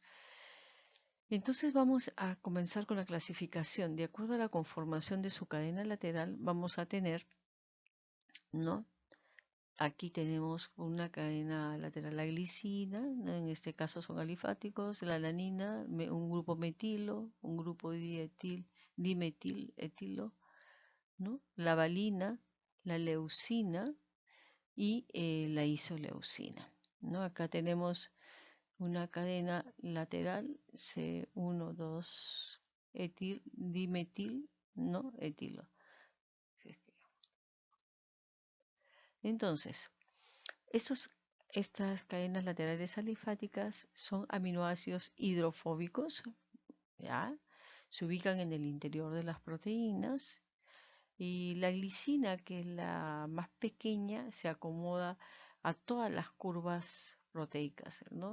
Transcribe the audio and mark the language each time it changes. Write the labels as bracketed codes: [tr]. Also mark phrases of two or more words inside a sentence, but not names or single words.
[es] Entonces vamos a comenzar con la clasificación. De acuerdo a la conformación de su cadena lateral, vamos a tener, ¿no? Aquí tenemos una cadena lateral, la glicina, ¿no? En este caso son alifáticos, la alanina, un grupo metilo, un grupo dimetil, etilo, ¿no? La valina, la leucina y la isoleucina, ¿no? Acá tenemos una cadena lateral C1, 2, etil, dimetil, ¿no? Etilo. Entonces, estas cadenas laterales alifáticas son aminoácidos hidrofóbicos, ¿ya? Se ubican en el interior de las proteínas y la glicina, que es la más pequeña, se acomoda a todas las curvas proteicas, ¿no?